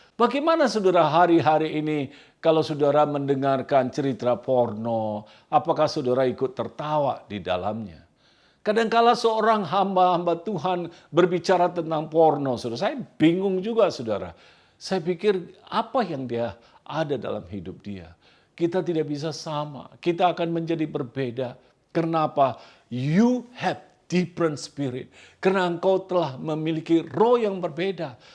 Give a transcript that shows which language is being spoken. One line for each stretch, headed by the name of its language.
Indonesian: Bagaimana saudara hari-hari ini kalau saudara mendengarkan cerita porno, apakah saudara ikut tertawa di dalamnya? Kadangkala seorang hamba-hamba Tuhan berbicara tentang porno, saudara. Saya bingung juga, saudara. Saya pikir apa yang dia ada dalam hidup dia. Kita tidak bisa sama. Kita akan menjadi berbeda. Kenapa?
English: You have different spirit.
Indonesian: Karena engkau telah memiliki roh yang berbeda.